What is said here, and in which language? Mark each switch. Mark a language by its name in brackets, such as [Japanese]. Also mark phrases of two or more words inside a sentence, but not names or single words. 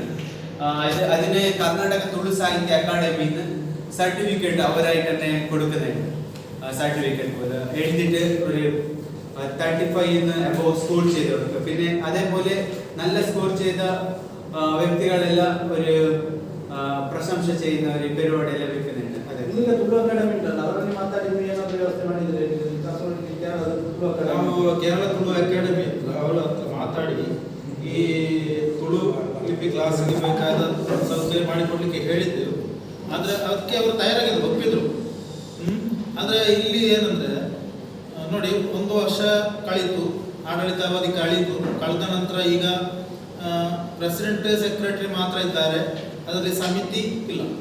[Malayalam] അതിന് കർണാടക തുളു സാഹിത്യ അക്കാദമിയിൽ നിന്ന് സർട്ടിഫിക്കറ്റ് അവരായിട്ട് തന്നെ കൊടുക്കുന്നുണ്ട്. സർട്ടിഫിക്കറ്റ് പോലെ എഴുതിയിട്ട് ഒരു 35 അബോവ് സ്കോർ ചെയ്ത് കൊടുക്കുക. പിന്നെ അതേപോലെ നല്ല സ്കോർ ചെയ്ത വ്യക്തികളെല്ലാം ഒരു പ്രശംസ ചെയ്യുന്ന ഒരു പരിപാടിയെല്ലാം വെക്കുന്നുണ്ട്. [Kannada] ಕೇರಳ ತುಳು ಅಕಾಡೆಮಿ ಅವರು ಮಾತಾಡಿ ಈ ತುಳು ಲಿಪಿ ಕ್ಲಾಸ್ಗೆ ಬೇಕಾದ ಸೌಕರ್ಯ ಮಾಡಿಕೊಡ್ಲಿಕ್ಕೆ ಹೇಳಿದ್ದೆವು. ಆದರೆ ಅದಕ್ಕೆ ಅವರು ತಯಾರಾಗಿದ್ರು, ಒಪ್ಪಿದ್ರು. ಆದರೆ ಇಲ್ಲಿ ಏನಂದರೆ ನೋಡಿ, 1 ವರ್ಷ ಕಳೀತು, ಆಡಳಿತಾವಧಿ ಕಳೆದ ನಂತರ ಈಗ ಪ್ರೆಸಿಡೆಂಟ್ ಸೆಕ್ರೆಟರಿ ಮಾತ್ರ ಇದ್ದಾರೆ, ಅದರಲ್ಲಿ ಸಮಿತಿ ಇಲ್ಲ.